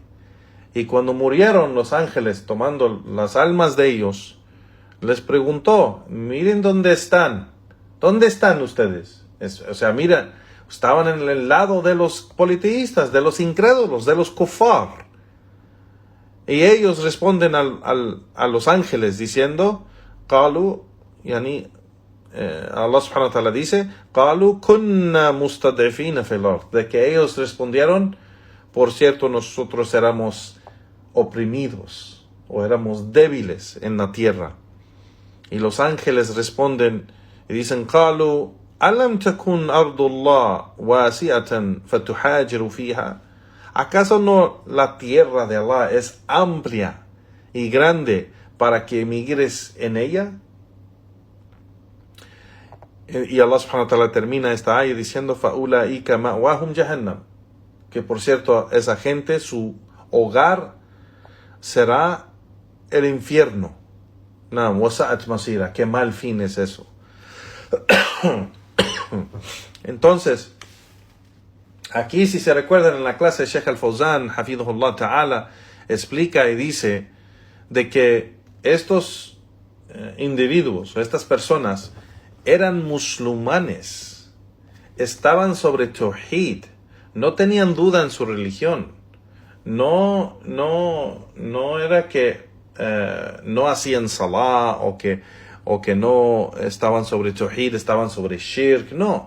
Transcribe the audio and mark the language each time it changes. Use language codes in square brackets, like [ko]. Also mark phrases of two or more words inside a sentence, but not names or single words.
[es] Y cuando murieron, los ángeles, tomando las almas de ellos, les preguntó, miren dónde están. ¿Dónde están ustedes? Mira, estaban en el lado de los politeístas, de los incrédulos, de los kufar. Y ellos responden a los ángeles diciendo, [ar] قالوا, الله سبحانه وتعالى dice, قالوا كنا مستضعفين في الأرض, [es] de que ellos respondieron, por cierto, nosotros éramos oprimidos o éramos débiles en la tierra. Y los ángeles responden y dicen, [ar] قالوا ألم تكن أرض الله واسعة فتهاجروا فيها. [es] ¿Acaso no la tierra de Allah es amplia y grande para que emigres en ella? Y [ar] الله سبحانه وتعالى [es] termina esta ayah diciendo, [ar] فَأُولَئِكَ مَأْوَاهُمْ جَهَنَّمْ, [es] que por cierto, esa gente, su hogar será el infierno. [ar] Naam, وَسَأَتْ مَصِيرًا, [es] qué mal fin es eso. Entonces, aquí, si se recuerdan, en la clase de Sheikh Al-Fawzan, Hafidhullah Ta'ala, explica y dice de que estos individuos, estas personas, eran musulmanes, estaban sobre Tawhid, no tenían duda en su religión, no era que no hacían salah o que no estaban sobre Tawhid, estaban sobre Shirk, no.